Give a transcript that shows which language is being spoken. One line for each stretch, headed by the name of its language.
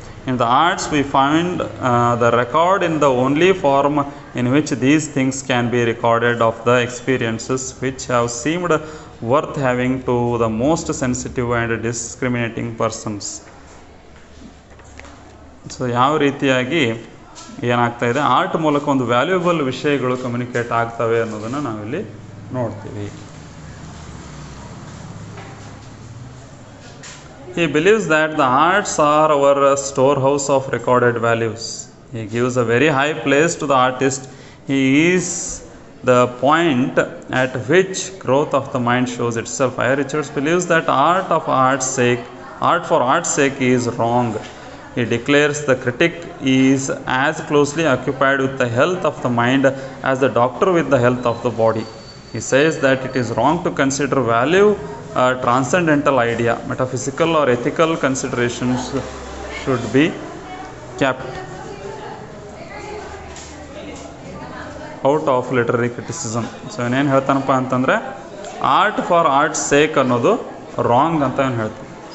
English: In the arts we find the record in the only form in which these things can be recorded of the experiences which have seemed worth having to the most sensitive and discriminating persons.
Kannada: So ಯಾವ ರೀತಿಯಾಗಿ ಏನಾಗ್ತಾಯಿದೆ, art ಮೂಲಕ ಒಂದು valuable ವಿಷಯಗಳು communicate ಆಗ್ತವೆ ಅನ್ನೋದನ್ನು ನಾವಿಲ್ಲಿ ನೋಡ್ತೀವಿ.
English: He believes that the arts are our storehouse of recorded values. He gives a very high place to the artist. He is the point at which growth of the mind shows itself. I. Richards believes that art for art's sake is wrong. He declares the critic is as closely occupied with the health of the mind as the doctor with the health of the body. He says that it is wrong to consider value a transcendental idea. Metaphysical or ethical considerations should be kept out of literary criticism.
Kannada: So ಇನ್ನೇನು ಹೇಳ್ತಾನಪ್ಪ ಅಂತಂದರೆ
English: art for art sake
Kannada: ಅನ್ನೋದು wrong ಅಂತ ಏನು ಹೇಳ್ತೀನಿ.